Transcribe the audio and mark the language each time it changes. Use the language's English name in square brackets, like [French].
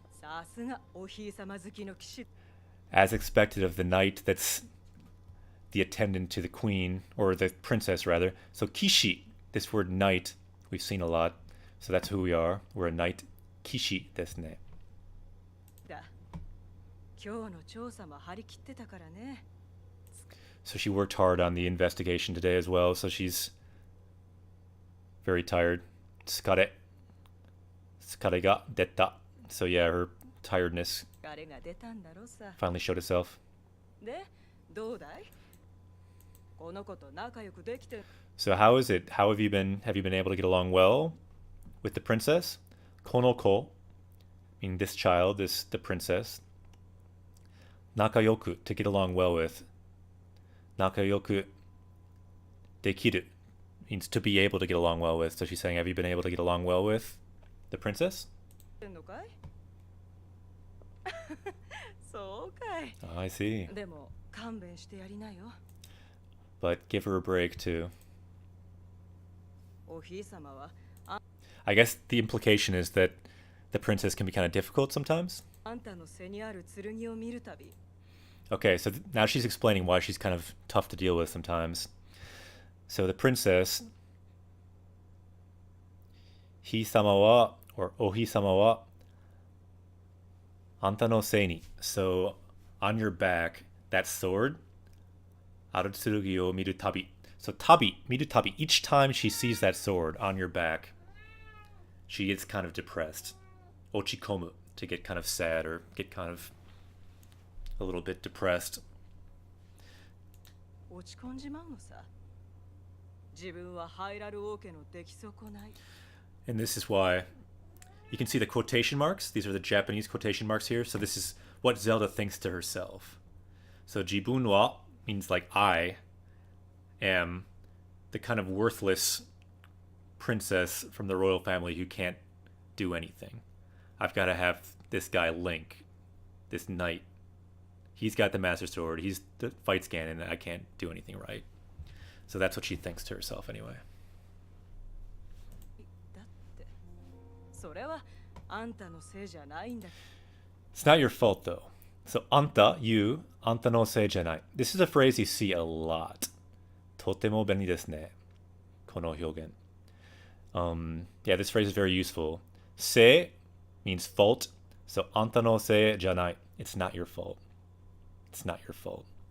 [Japanese] さすがおひいさま好きの騎士。 [English] As expected of the knight that's the attendant to the queen, or the princess rather. So kishi, this word knight, we've seen a lot. So that's who we are. We're a knight. [Japanese] Kishi desu ne. だ。今日の調査も張り切ってたからね。 [English] So she worked hard on the investigation today as well, so she's very tired. [Japanese] Tsukare. Tsukare ga detta. [English] So yeah, her tiredness [Japanese] 疲れが出たんだろうさ。 [English] finally showed itself. [Japanese] で、どうだい？この子と仲良くできて。 [English] So how is it? How have you been? Have you been able to get along well with the princess? Konoko, meaning this child, the princess. Nakayoku, to get along well with. Nakayoku dekiru means to be able to get along well with. So she's saying, have you been able to get along well with the princess? [Japanese] てんのかい？そうかい。 [English] Oh, I see. [Japanese] でも勘弁してやりなよ。 [English] But give her a break too. [Japanese] おひいさまは [English] I guess the implication is that the princess can be kind of difficult sometimes. [Japanese] あんたの背にある剣を見るたび、 [English] Okay, so now she's explaining why she's kind of tough to deal with sometimes. So the princess, Hisama wa, or Ohisama wa, [Japanese] anta no sei ni. [English] So on your back, that sword, [Japanese] Arutsurugi o miru tabi. [English] So tabi, miru tabi, each time she sees that sword on your back, she gets kind of depressed. Ochikomu, to get kind of sad or get kind of a little bit depressed. [Japanese] 落ち込んじまうのさ。自分はハイラル王家の出来損ない。 [English] And this is why you can see the quotation marks. These are the Japanese quotation marks here. So this is what Zelda thinks to herself. So jibun wa means like I am the kind of worthless princess from the royal family who can't do anything. I've got to have this guy Link, this knight. He's got the Master Sword. He's the fights Ganon, and I can't do anything right. So that's what she thinks to herself anyway. [Japanese] だって、それはあんたのせいじゃないんだ。 [English] It's not your fault though. So anta, you, [Japanese] anta no sei janai. [English] This is a phrase you see a lot. [Japanese] Totemo beni desu ne. Kono hyogen. [English] Yeah, this phrase is very useful. Se means fault. So [Japanese] anta no sei janai. [English] It's not your fault. It's not your fault.